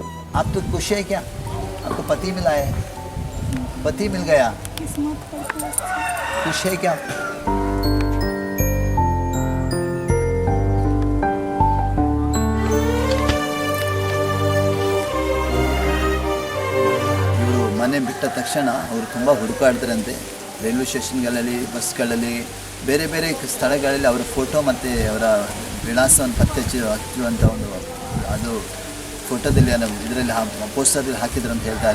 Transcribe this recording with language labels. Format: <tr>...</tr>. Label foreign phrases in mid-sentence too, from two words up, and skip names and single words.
<hi>आप तो खुश है क्या? आपको पति मिला है? पति मिल गया, खुश है क्या?</hi> <kn>ಇವರು ಮನೆ ಬಿಟ್ಟ ತಕ್ಷಣ ಅವರು ತುಂಬ ಹುಡುಕಾಡ್ತಾರಂತೆ. ರೈಲ್ವೆ ಸ್ಟೇಷನ್ಗಳಲ್ಲಿ, ಬಸ್ಗಳಲ್ಲಿ, ಬೇರೆ ಬೇರೆ ಸ್ಥಳಗಳಲ್ಲಿ ಅವರ ಫೋಟೋ ಮತ್ತು ಅವರ ವಿಳಾಸವನ್ನು ಪತ್ತೆ ಹಚ್ಚುವಂಥ ಒಂದು ಅದು ಫೋಟೋದಲ್ಲಿ ಇದರಲ್ಲಿ ಪೋಸ್ಟರ್ದಲ್ಲಿ ಹಾಕಿದ್ರು ಅಂತ ಹೇಳ್ತಾರೆ.</kn>